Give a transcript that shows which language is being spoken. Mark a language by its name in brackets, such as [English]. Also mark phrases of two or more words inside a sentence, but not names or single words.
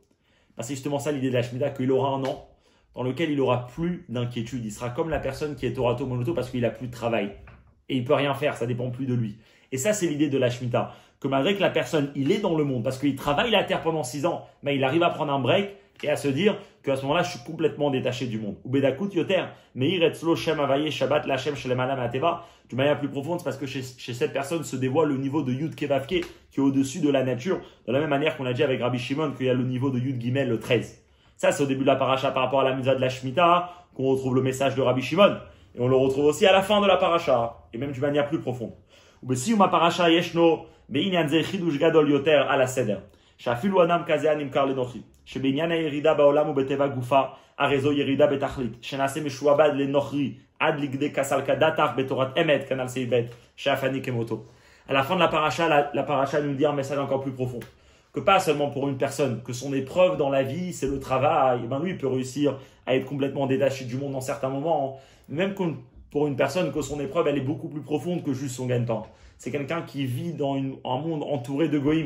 [French] C'est justement ça l'idée de la Shemitah, qu'il aura un an dans lequel il aura plus d'inquiétude. Il sera comme la personne qui est [Hebrew] תורתו אומנותו [French] parce qu'il a plus de travail. Et il peut rien faire, ça dépend plus de lui. Et ça, c'est l'idée de la Shemitah. Que malgré que la personne, il est dans le monde, parce qu'il travaille la terre pendant 6 ans, mais il arrive à prendre un break et à se dire qu'à ce moment-là, je suis complètement détaché du monde. [Hebrew] ובדקות יותר מאיר אצלו שם הוי' שבת לה' שלמעלה מהטבע. [French] D'une manière plus profonde, c'est parce que chez cette personne se dévoile le niveau de Yud Kevavke qui est au-dessus de la nature, de la même manière qu'on a dit avec Rabbi Shimon qu'il y a le niveau de [Hebrew] יוד גימל, [French] le 13. Ça, c'est au début de la paracha par rapport à la mitzvah de la Shemitah, qu'on retrouve le message de Rabbi Shimon. Et on le retrouve aussi à la fin de la paracha, et même d'une manière plus profonde. [Hebrew] ובסיום הפרשה ישנו. בעניין זה חידוש גדול יותר על הסדר, שאפילו אדם כזה הנמכר לנוכרי, שבעניין הירידה בעולם ובטבע גופה, הרי זו ירידה בתכלית, שנעשה משועבד לנוכרי, עד לכדי כסלקא דתך בתורת אמת, כנ"ל סעיף ב', שאף אני כמותו. [French] À la fin de la paracha nous dit un message encore plus profond. Que pas seulement pour une personne, que son épreuve dans la vie, c'est le travail, et ben lui, il peut réussir à être complètement détaché du monde dans certains moments, même pour une personne que son épreuve, elle est beaucoup plus profonde que juste son gagne-pain. C'est quelqu'un qui vit dans un monde entouré de goïm.